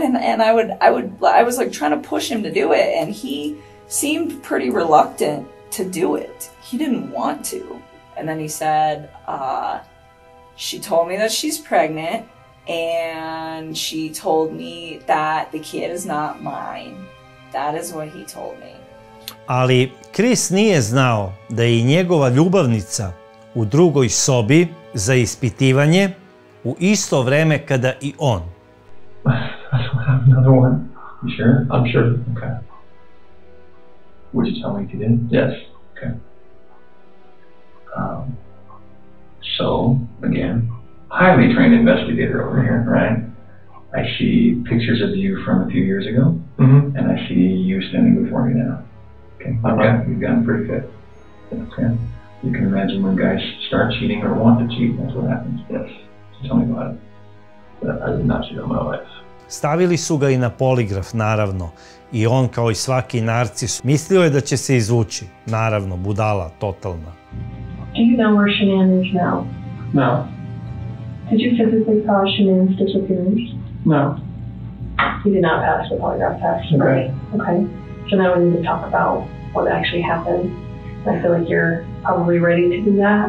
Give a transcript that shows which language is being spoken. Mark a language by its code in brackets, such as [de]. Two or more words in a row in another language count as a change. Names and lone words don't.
[en] And I was like trying to push him to do it, and he seemed pretty reluctant to do it. He didn't want to. And then he said, she told me that she's pregnant, and she told me that the kid is not mine. That is what he told me. [sr] Ali Chris nije znao da je i njegova ljubavnica u drugoj sobi za ispitivanje u isto vreme kada i on. [en] I don't have another one. You sure? I'm sure. Okay. Would you tell me if you did? Yes. Okay. So, again, highly trained investigator over here, right? I see pictures of you from a few years ago, and I see you standing before me now. Okay, you've gotten pretty fit. Okay, you can imagine when guys start cheating or want to cheat, that's what happens. Yes. So tell me about it. I did not cheat on my wife. [sr] Stavili su ga i na poligraf, naravno, i on kao i svaki narcis mislio je da će se izvući, naravno, budala, totalna. [en] Do you know where Shanann is now? No. Did you physically cause Shanann's disappearance? No. You did not pass the polygraph test, right? Okay. So now we need to talk about what actually happened. I feel like you're probably ready to do that.